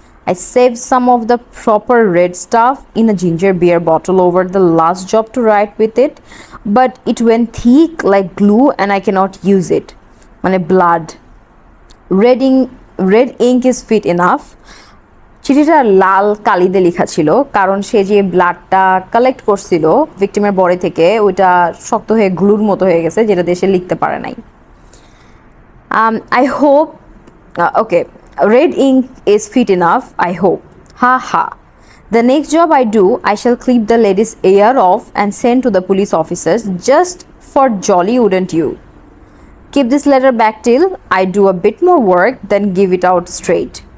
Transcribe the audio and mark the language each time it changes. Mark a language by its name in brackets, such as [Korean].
[English] I saved some of the proper red stuff in a ginger beer bottle over the last job to write with it, but it went thick like glue and I cannot use it. Mane blood. Red ink is fit enough. [Bangla] চিঠিটা লাল কালিতে লেখা ছিল, কারণ সে যে ব্লাডটা collect করছিল ভিকটিমের body থেকে, ওইটা শক্ত হয়ে গ্লুর মতো হয়ে গেছে, যেটা দেশে লিখতে পারে নাই। [English] I hope, okay, red ink is fit enough, I hope. Ha ha. The next job I do, I shall clip the lady's ear off and send to the police officers just for jolly, wouldn't you? Keep this letter back till I do a bit more work, then give it out straight.